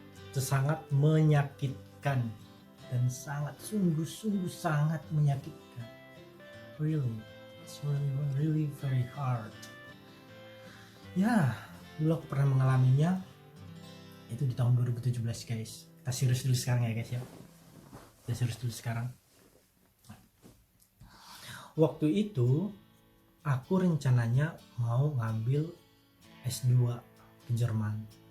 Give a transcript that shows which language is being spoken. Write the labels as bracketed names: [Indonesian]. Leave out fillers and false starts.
[Indonesian] Itu sangat menyakitkan dan sungguh sangat menyakitkan. [English] Really, it's really very hard. [Indonesian] Ya, dulu aku pernah mengalaminya itu di tahun 2017 guys. Kita serius dulu sekarang ya guys ya. Waktu itu aku rencananya mau ngambil S2 ke Jerman.